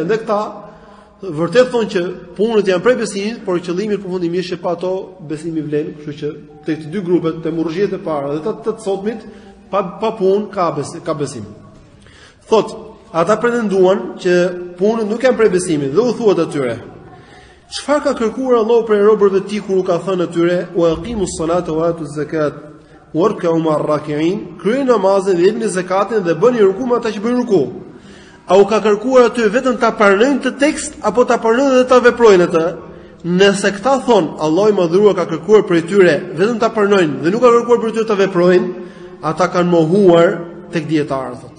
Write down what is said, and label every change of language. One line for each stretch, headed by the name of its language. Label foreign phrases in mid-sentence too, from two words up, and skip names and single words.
Albanian: Dhe këta vërtet thonë që punët janë prej besimit, por qëllimi përfundimisht është pa to besimi vlen, kështu që tek të dy grupet, te murxhiet e para dhe të sotmit, pa punë ka besim. Thotë, ata pretenduan që punët nuk janë prej besimit dhe u thuat atyre: çfarë ka kërkuar Allahu prej robërve të tij kur u ka thënë atyre:
Arabic: "وأقيموا الصلاة وآتوا الزكاة واركعوا مع الراكعين",
Albanian: kryeni namazin dhe jepni zakatin dhe bëni ruku me ata që bëjnë ruku. A u ka kërkuar aty vetëm ta pranojnë të tekst apo ta pranojnë dhe ta veprojnë atë? Nëse këta thonë Allahu i madhëruar ka kërkuar prej tyre vetëm ta pranojnë dhe nuk ka kërkuar prej tyre ta veprojnë, ata kanë mohuar tek dietarët.